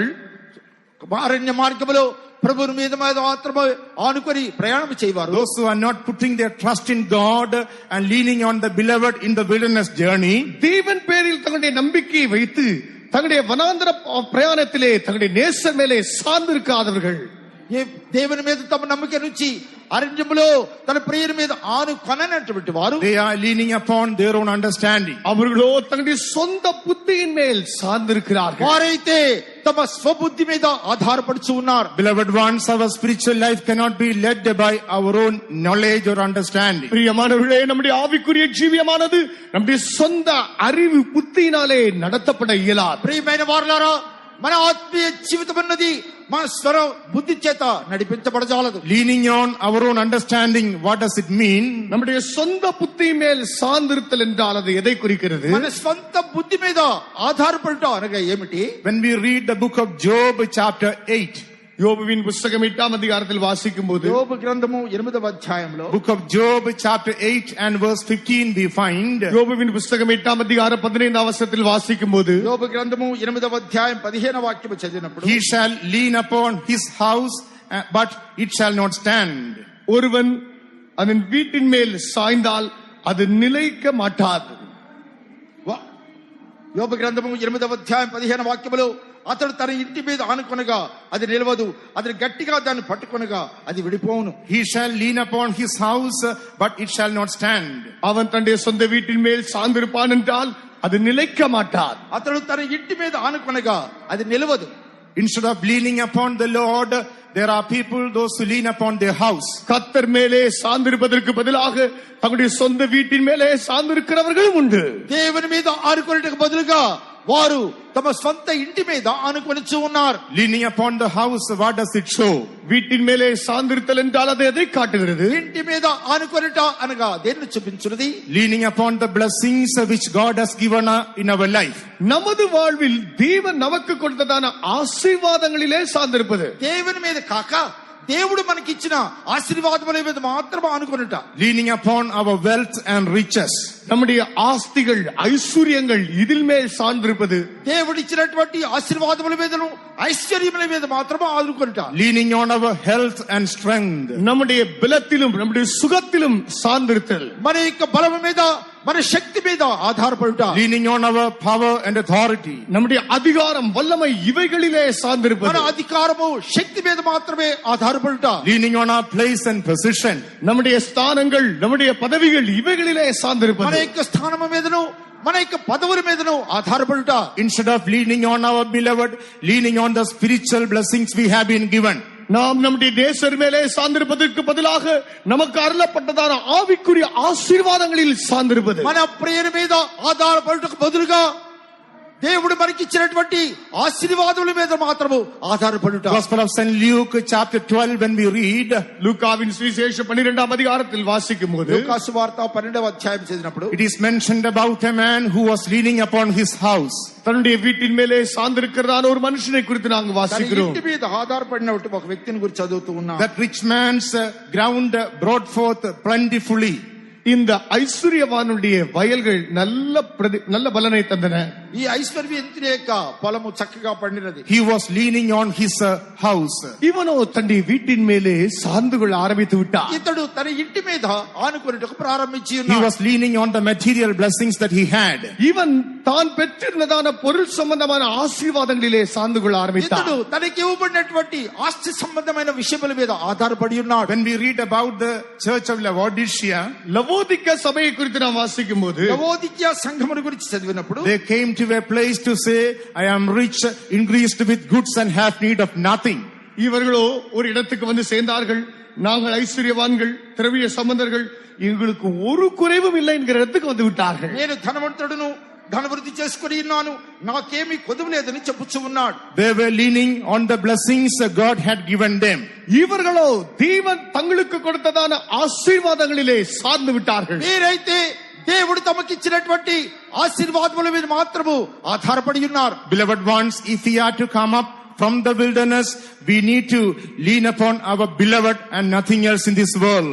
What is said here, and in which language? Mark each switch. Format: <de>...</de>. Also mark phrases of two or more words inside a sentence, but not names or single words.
<te>అరణ్య మార్గములో ప్రభువుని మీద మాత్రమే ఆనుకొని ప్రయాణం చేయవారు.</te> <en>those who are not putting their trust in God and leaning on the beloved in the wilderness journey,</en> <ta>தேவன் பேரில் தங்களுடைய நம்பிக்கையை வைத்து தங்களுடைய வனாந்தர பிரயாணத்திலே தங்களுடைய நேசர் மேலே சார்ந்திருக்காதவர்கள்,</ta> <te>దేవుని మీద తమ నమ్మిక నుంచి అరణ్యములో తన ప్రియుని మీద ఆనుకొననటువంటి వారు,</te> <en>they are leaning upon their own understanding.</en> <ta>அவர்களோ தங்களுடைய சொந்த புத்தியின் மேல் சார்ந்திருக்கிறார்கள்.</ta> <te>వారైతే తమ స్వబుద్ధి మీద ఆధారపడుచు ఉన్నారు.</te> <en>Beloved ones, our spiritual life cannot be led by our own knowledge or understanding.</en> <ta>பிரியமானவர்களே, நம்முடைய ஆவிக்குரிய ஜீவியமானது நம்முடைய சொந்த அறிவு புத்தியினாலே நடத்தப்பட இயலாது.</ta> <te>ప్రియమైన వారలారా, మన ఆత్మీయ జీవితం అన్నది మన స్వర బుద్ధి చేత నడిపించబడజాలదు.</te> <en>Leaning on our own understanding, what does it mean?</en> <ta>நம்முடைய சொந்த புத்தி மேல் சார்ந்திருத்தல் என்றால் அது எதை குறிக்கிறது?</ta> <te>మన స్వంత బుద్ధి మీద ఆధారపడట అనగా ఏమిటి?</te> <en>When we read the book of Job chapter 8,</en> <ta>யோபுவின் புத்தகம் 8ஆம் அதிகாரத்தில் வாசிக்கும் போது,</ta> <te>యోబు గ్రంథము 8వ అధ్యాయంలో</te> <en>book of Job chapter 8 and verse 15 we find,</en> <ta>யோபுவின் புத்தகம் 8ஆம் அதிகாரம் 15ஆம் வசனத்தில் வாசிக்கும் போது,</ta> <te>యోబు గ్రంథము 8వ అధ్యాయం 15వ వాక్యము చదివినప్పుడు,</te> <en>he shall lean upon his house, but it shall not stand.</en> <ta>ஒருவன் அதன் வீட்டின் மேல் சாய்ந்தால் அது நிலைக்க மாட்டாது.</ta> <te>యోబు గ్రంథము 8వ అధ్యాయం 15వ వాక్యములో, అతడు తన ఇంటి మీద ఆనుకొనగా అది నిలవదు, అతడు గట్టిగా దాన్ని పట్టుకొనగా అది విడిపోవును.</te> <en>He shall lean upon his house, but it shall not stand.</en> <ta>அவன் தன்னுடைய சொந்த வீட்டின் மேல் சார்ந்திருப்பான் என்றால் அது நிலைக்க மாட்டாது.</ta> <te>అతడు తన ఇంటి మీద ఆనుకొనగా అది నిలవదు.</te> <en>Instead of leaning upon the Lord, there are people, those who lean upon their house.</en> <ta>கர்த்தர் மேலே சார்ந்திருப்பதற்கு பதிலாக தங்களுடைய சொந்த வீட்டின் மேலே சார்ந்திருக்கிறவர்களும் உண்டு.</ta> <te>దేవుని మీద ఆనుకొనుటకు బదులుగా వారు తమ సొంత ఇంటి మీద ఆనుకొనిచు ఉన్నారు.</te> <en>Leaning upon the house, what does it show?</en> <ta>வீட்டின் மேலே சார்ந்திருத்தல் என்றால் அது எதை காட்டுகிறது?</ta> <te>ఇంటి మీద ఆనుకొనుట అనగా దేన్ని చూపించున్నది?</te> <en>Leaning upon the blessings which God has given in our life.</en> <ta>நமது வாழ்வில் தேவன் நமக்கு கொடுத்ததான ஆசீர்வாதங்களிலே சார்ந்திருப்பது.</ta> <te>దేవుని మీద కాక దేవుడు మనకిచ్చిన ఆశీర్వాదముల మీద మాత్రమే ఆనుకొనుట.</te> <en>Leaning upon our wealth and riches.</en> <ta>நம்முடைய ஆஸ்திகள் ஐஸ்வர்யங்கள் இதில் மேல் சார்ந்திருப்பது.</ta> <te>దేవుడు ఇచ్చినటువంటి ఆశీర్వాదముల మీదను ఐశ్వర్యముల మీద మాత్రమే ఆనుకొనుట.</te> <en>Leaning on our health and strength.</en> <ta>நம்முடைய பலத்திலும் நம்முடைய சுகத்திலும் சார்ந்திருத்தல்.</ta> <te>మన యొక్క బలము మీద మన శక్తి మీద ఆధారపడుట.</te> <en>Leaning on our power and authority.</en> <ta>நம்முடைய அதிகாரம் வல்லமை இவைகளிலே சார்ந்திருப்பது.</ta> <te>మన అధికారము శక్తి మీద మాత్రమే ఆధారపడుట.</te> <en>Leaning on our place and position.</en> <ta>நம்முடைய ஸ்தானங்கள் நம்முடைய பதவிகள் இவைகளிலே சார்ந்திருப்பது.</ta> <te>మన యొక్క స్థానము మీదను మన యొక్క పదవుల మీదను ఆధారపడుట.</te> <en>Instead of leaning on our beloved, leaning on the spiritual blessings we have been given.</en> <ta>நாம் நம்முடைய நேசர் மேலே சார்ந்திருப்பதற்கு பதிலாக நமக்கு அருளப்பட்டதான ஆவிக்குரிய ஆசீர்வாதங்களில் சார்ந்திருப்பது.</ta> <te>మన ప్రియుని మీద ఆధారపడుటకు బదులుగా దేవుడు మనకిచ్చినటువంటి ఆశీర్వాదముల మీద మాత్రము ఆధారపడుట.</te> <en>Gospel of St. Luke chapter 12, when we read,</en> <ta>லூக்காவின் சுவிசேஷம் 12ஆம் அதிகாரத்தில் வாசிக்கும் போது,</ta> <te>లూకా సువార్త 12వ అధ్యాయం చదివినప్పుడు,</te> <en>it is mentioned about a man who was leaning upon his house.</en> <ta>தன்னுடைய வீட்டின் மேலே சார்ந்திருக்கிறதான ஒரு மனுஷனை குறித்து நாங்கள்</ta> <te>తన</te> <ta>வாசிக்கிறோம்.</ta> <te>ఇంటి మీద ఆధారపడినట్టు ఒక వ్యక్తిని గురించి చదువుతూ ఉన్నాం.</te> <en>That rich man's ground brought forth plentifully.</en> <ta>இந்த ஐஸ்வர்யவானுடைய வயல்கள் நல்ல பலனை தந்தன.</ta> <te>ఈ ఐశ్వర్యవంతుని యొక్క పొలము చక్కగా పండినది.</te> <en>He was leaning on his house.</en> <ta>இவனோ தன்னுடைய வீட்டின் மேலே சார்ந்து கொள்ள ஆரம்பித்து விட்டான்.</ta> <te>ఇతడు తన ఇంటి మీద ఆనుకొనుటకు ప్రారంభించి</te> <en>He</en> <te>ఉన్నాడు.</te> <en>was leaning on the material blessings that he had.</en> <ta>இவன் தான் பெற்றிருந்ததான பொருள் சம்பந்தமான ஆசீர்வாதங்களிலே சார்ந்து கொள்ள ஆரம்பித்தான்.</ta> <te>ఇతడు తనకి ఇవ్వబడినటువంటి ఆస్తి సంబంధమైన విషయముల మీద ఆధారపడి ఉన్నాడు.</te> <en>When we read about the church of Laodicea,</en> <ta>லவோதிக்கா சபையை குறித்து நாம் வாசிக்கும் போது,</ta> <te>లవోదికీయ సంఘమును గురించి చదివినప్పుడు,</te> <en>they came to a place to say, I am rich, increased with goods and have need of nothing.</en> <ta>இவர்களோ ஒரு இடத்துக்கு வந்து சேர்ந்தார்கள். நாங்கள் ஐஸ்வர்யவான்கள், திரவிய சம்பந்தர்கள், எங்களுக்கு ஒரு குறைவும் இல்லை என்கிற இடத்துக்கு வந்து விட்டார்கள்.</ta> <te>నేను ధనవంతుడును, ధనవృద్ధి చేసుకుని ఉన్నాను, నాకేమీ కొదువు లేదని చెప్పుచూ ఉన్నాడు.</te> <en>They were leaning on the blessings God had given them.</en> <ta>இவர்களோ தேவன் தங்களுக்கு கொடுத்ததான ஆசீர்வாதங்களிலே சார்ந்து விட்டார்கள்.</ta> <te>మీరైతే దేవుడు తమకిచ్చినటువంటి ఆశీర్వాదముల మీద మాత్రము ఆధారపడి ఉన్నారు.</te> <en>Beloved ones, if we are to come up from the wilderness, we need to lean upon our beloved and nothing else in this world.</en>